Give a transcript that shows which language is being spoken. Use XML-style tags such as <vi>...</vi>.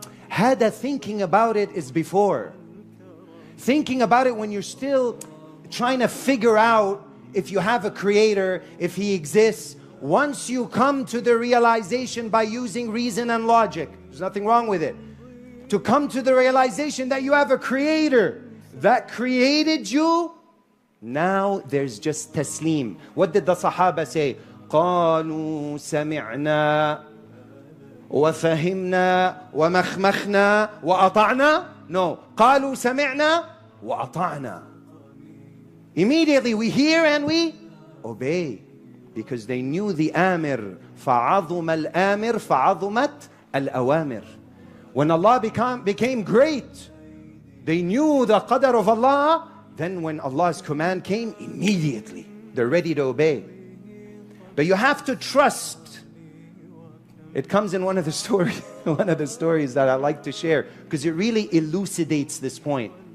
<en>Hada, thinking about it is before. Thinking about it when you're still trying to figure out if you have a creator, if He exists. Once you come to the realization by using reason and logic, there's nothing wrong with it. To come to the realization that you have a creator that created you Now there's just taslim. What did the Sahaba say?</en> <ar>قالوا سمعنا وفهمنا ومخمخنا وأطعنا. No. قالوا سمعنا وأطعنا.</ar> <en>Immediately we hear and we obey. Because they knew the amir.</en> <ar>فعظم الآمر فعظمت الأوامر.</ar> <en>When Allah became great, they knew the qadr of Allah. Then when Allah's command came, immediately they're ready to obey. But you have to trust. It comes in one of the stories that I like to share, because it really elucidates this point.</en>